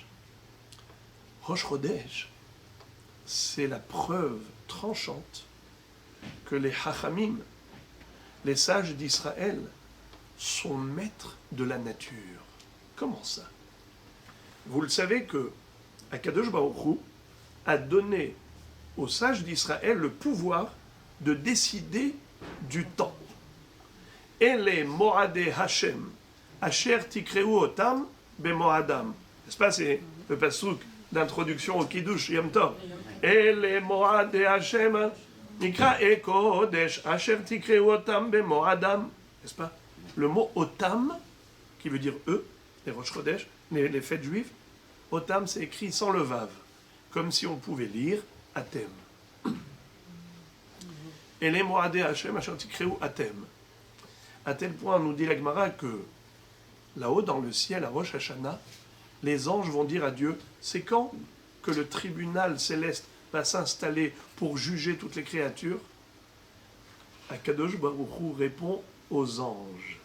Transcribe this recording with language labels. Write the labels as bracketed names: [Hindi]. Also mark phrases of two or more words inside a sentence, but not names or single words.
[French] Rosh Chodesh, c'est la preuve tranchante que les Chachamim, les sages d'Israël, sont maîtres de la nature. Comment ça? Vous le savez que Akadosh Baruch Hu a donné aux sages d'Israël le pouvoir de décider du temps. [Hebrew] אלה מועדי השם אשר תקראו אותם במועדם. [French] N'est-ce pas, c'est le pasuk d'introduction au Kiddush Yom Tov. [Hebrew] אלה מועדי השם מקראי קודש אשר תקראו אותם במועדם. [French] N'est-ce pas? Le mot otam, qui veut dire eux, les Rosh Chodesh, les fêtes juives, otam, c'est écrit sans le vav, comme si on pouvait lire atem. [Hebrew] אלה מועדי השם אשר תקראו אתם. [French] À tel point, nous dit la Gemara, que là-haut dans le ciel, à Rosh Hashanah, les anges vont dire à Dieu, c'est quand que le tribunal céleste va s'installer pour juger toutes les créatures, Akadosh Baruch Hu répond aux anges.